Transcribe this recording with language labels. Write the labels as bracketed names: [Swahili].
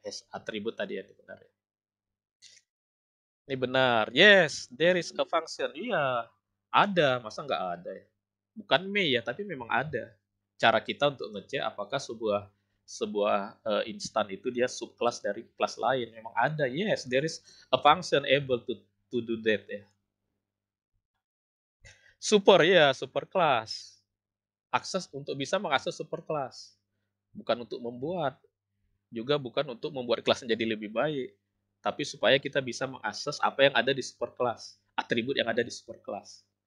[Indonesian] Atribut tadi ya, ini benar ya. Ini benar. [English] Yes, there is a function. [Indonesian] Iya. Ada, masa nggak ada ya? Bukan may ya, tapi memang ada. Cara kita untuk ngecek apakah sebuah sebuah instan itu dia subclass dari kelas lain. Memang ada. [English] Yes, there is a function able to do that ya. [Indonesian] Super ya, super class. Akses untuk bisa mengakses super class. Bukan untuk membuat, juga bukan untuk membuat kelas menjadi lebih baik, tapi supaya kita bisa mengakses apa yang ada di super class, atribut yang ada di super class.